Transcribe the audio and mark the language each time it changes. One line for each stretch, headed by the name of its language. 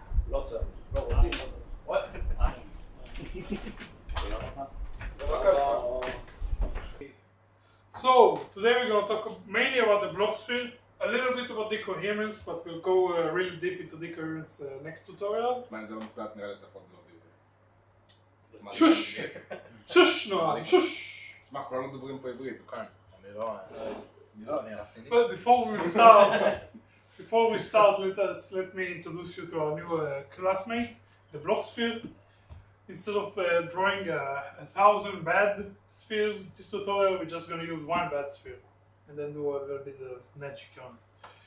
English: Lots of them. What? So today we're going to talk mainly about the Bloch sphere a little bit about decoherence, but we'll go really deep into decoherence next tutorial.
Hebrew: תשמע, אם זה לא מוקלט נראה לי אתה יכול לא בעברית. שוש! שוש נועם, שוש! תשמע, כולנו מדברים פה עברית, הוא כאן. אני רציני.
English: But before we start, let me introduce you to our new classmate, the block sphere. Instead of drawing 1,000 bad spheres this tutorial, we're just going to use one bad sphere and then do a little bit of magic on it.